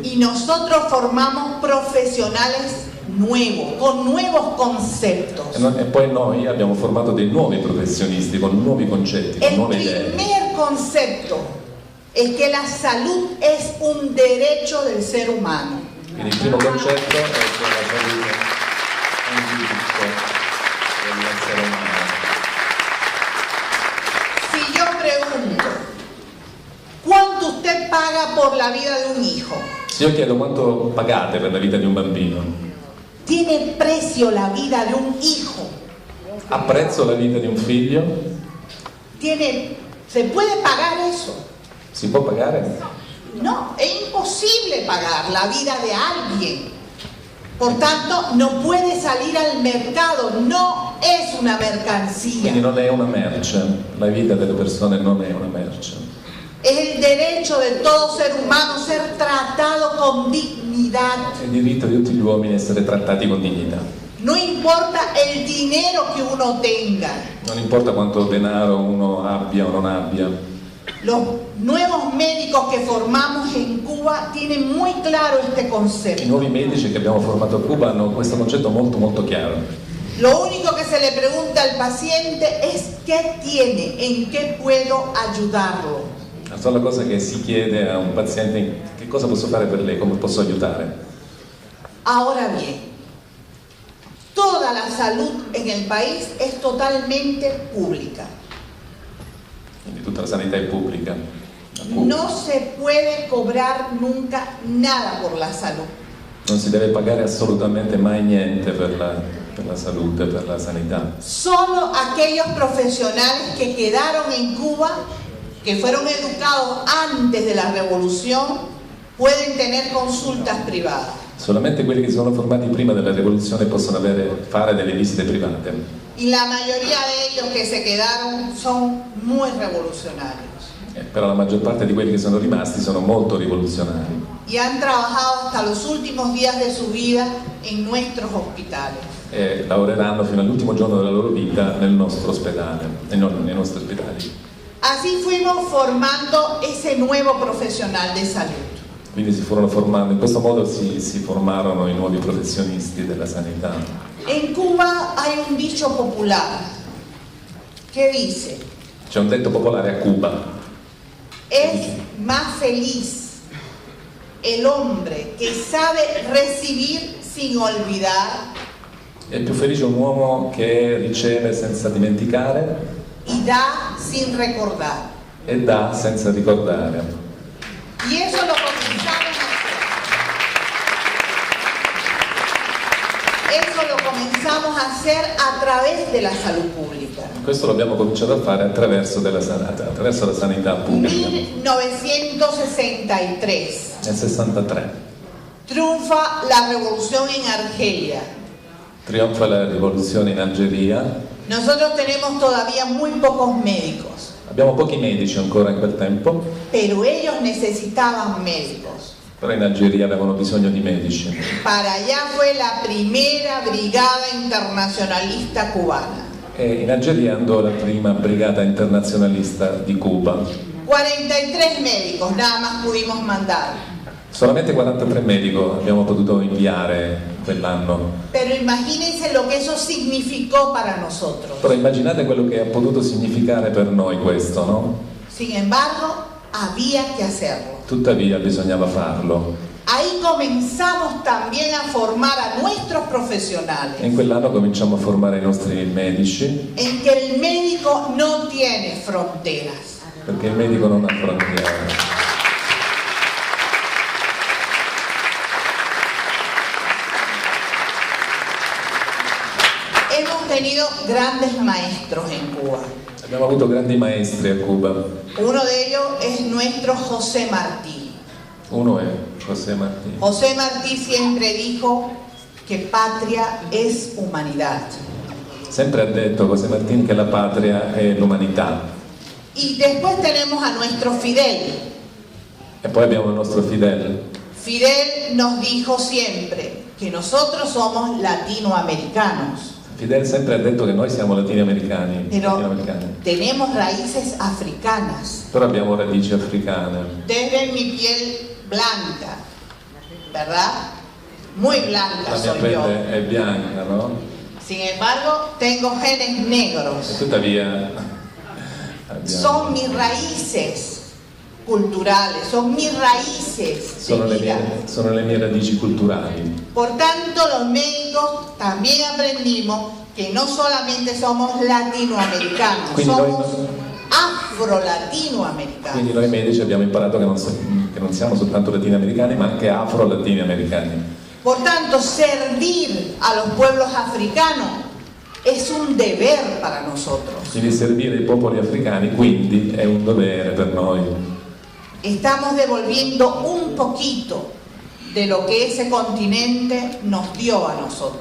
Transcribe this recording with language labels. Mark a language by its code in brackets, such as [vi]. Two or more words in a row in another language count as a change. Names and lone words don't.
[es] y nosotros formamos profesionales nuevos, con nuevos conceptos. [it] e poi noi abbiamo formato dei nuovi professionisti con nuovi concetti, con [es] El [it] nuove idee. [es] primer concepto es que la salud es un derecho del ser humano. [it] Quindi il primo concetto è che la salute è un diritto dell'essere umano. [es] Si yo pregunto, ¿cuánto usted paga por la vida de un hijo? [it] Se io chiedo quanto pagate per la vita di un bambino, [es] ¿Tiene precio la vida de un hijo? [it] apprezzo la vita di un figlio? [es] ¿Se puede pagar eso? [it] Si può pagare? [es] No, es imposible pagar la vida de alguien. Por tanto, no puede salir al mercado, no es una mercancía. [it] Quindi non è una merce, la vita delle persone non è una merce. [es] Es el derecho de todo ser humano ser tratado con dignidad. [it] È il diritto di tutti gli uomini essere trattati con dignità. [es] No importa el dinero que uno tenga. [it] Non importa quanto denaro uno abbia o non abbia. [es] Los nuevos médicos que formamos en Cuba tienen muy claro este [it] I [es] concepto. [it] nuovi medici che abbiamo formato a Cuba hanno questo concetto molto molto chiaro. [es] Lo único que se le pregunta al paciente es qué tiene, en qué puedo ayudarlo. [it] La sola cosa che si chiede a un paziente è che cosa posso fare per lei, come posso aiutare. [es] Ahora bien, toda la salud en el país es totalmente pública. [it] Quindi tutta la sanità è pubblica. a Cuba. [es] No se puede cobrar nunca nada por la salud. [it] Non si deve pagare assolutamente mai niente per la salute, per la sanità. [es] Solo aquellos profesionales que quedaron en Cuba, que fueron educados antes de la revolución, pueden tener consultas privadas. [it] Solamente quelli che sono formati prima della rivoluzione possono fare delle visite private. [es] Y la mayoría de ellos que se quedaron son muy revolucionarios. [it] Però la maggior parte di quelli che sono rimasti sono molto rivoluzionari. [es] Y han trabajado hasta los últimos días de su vida en nuestros hospitales. [it] E lavoreranno fino all'ultimo giorno della loro vita nel nostro ospedale, nei nostri ospedali. [es] Así fuimos formando ese nuevo profesional de salud. [it] Quindi si furono formando, in questo modo si formarono i nuovi professionisti della sanità. [es] En Cuba hay un dicho popular que dice: [it] C'è un detto popolare a Cuba: [es] es más feliz el hombre que sabe recibir sin olvidar [it] è più felice un uomo che riceve senza dimenticare [es] y da sin recordar. [it] e dà senza ricordare. [es] Y eso lo comenzamos a hacer. Eso lo comenzamos comenzamos a hacer a través de la salud pública. [it] Questo l'abbiamo cominciato a fare attraverso la sanità pubblica. [es] 1963. [it] Nel 63 [es] triunfa la revolución en Argelia. [it] trionfa la rivoluzione in Algeria. [es] Nosotros tenemos todavía muy pocos médicos. [it] Abbiamo pochi medici ancora in quel tempo, [es] pero ellos necesitaban médicos. [it] però in Algeria avevano bisogno di medici. [es] Para allá fue la primera brigada internacionalista cubana. [it] E in Algeria andò la prima brigata internazionalista di Cuba. [es] 43 médicos nada más pudimos mandar. [it] Solamente 43 medici abbiamo potuto inviare quell'anno. [es] Pero imagínense lo que eso significó para nosotros. [it] Però immaginate quello che ha potuto significare per noi questo, no? [es] Sin embargo, había que hacerlo. [it] Tuttavia bisognava farlo. [es] Ahí comenzamos también a formar a nuestros profesionales. [it] E in quell'anno cominciamo a formare i nostri medici, [es] En que el médico no tiene fronteras. [it] perché il medico non ha frontiere. [es] Hemos tenido grandes maestros en Cuba. [it] Abbiamo avuto grandi maestri a Cuba. [es] Uno de ellos es nuestro José Martí. [it] Uno è José Martí. [es] José Martí siempre dijo que patria es humanidad. [it] Sempre ha detto José Martín che la patria è l'umanità. [es] Y después tenemos a nuestro Fidel. [it] E poi abbiamo il nostro Fidel. [es] Fidel nos dijo siempre que nosotros somos latinoamericanos, [it] Fidel sempre ha detto che noi siamo latinoamericani, [es] pero tenemos raíces africanas. [it] però abbiamo radici africane. [es] Ustedes ven mi piel blanca, ¿verdad? Muy blanca [it] La mia [es] soy yo. [it] pelle è bianca, no? [es] Sin embargo, tengo genes [it] E [es] negros. [it] tuttavia [es] Son mis raíces culturales, son mis raíces de vida. [it] sono le mie radici culturali. [es] Por tanto, los médicos también aprendimos que no solamente somos latinoamericanos, [it] Quindi [es] somos [it] quindi [es] afro-latinoamericanos. [it] noi medici abbiamo imparato che non siamo soltanto latinoamericani, ma anche afro-latinoamericani. [es] Por tanto, servir a los pueblos africanos es un deber para nosotros. [it] Quindi servire i popoli africani, quindi, è un dovere per noi. [es] Estamos devolviendo un poquito de lo que ese continente nos dio a nosotros.